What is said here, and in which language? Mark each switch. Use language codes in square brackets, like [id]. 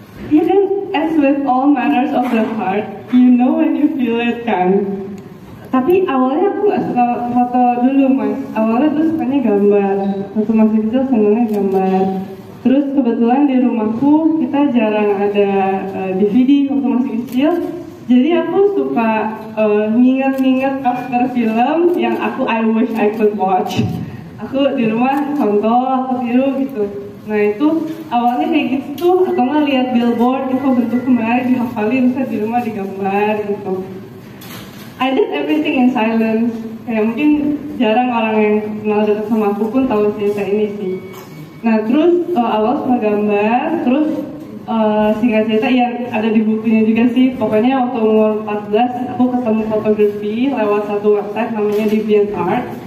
[en] Ya kan, as with all matters of the heart, you know when you feel it kan. [id] Tapi awalnya aku nggak suka foto dulu mas. Awalnya tuh sukanya gambar. Waktu masih kecil senangnya gambar. Terus kebetulan di rumahku kita jarang ada DVD waktu masih kecil. Jadi aku suka nginget-nginget poster film yang [en] I wish I could watch. [id] Aku di rumah contoh, aku tiru gitu. Nah itu awalnya kayak gitu, atau nggak lihat billboard, itu bentuk kemarin dihafalin, bisa di rumah digambar gitu. [en] I did everything in silence. [id] Kayak mungkin jarang orang yang kenal dekat sama aku pun tahu cerita ini sih. Nah terus awal suka gambar, terus singkat cerita yang ada di bukunya juga sih. Pokoknya waktu umur 14 aku ketemu fotografi lewat satu website namanya DeviantArt.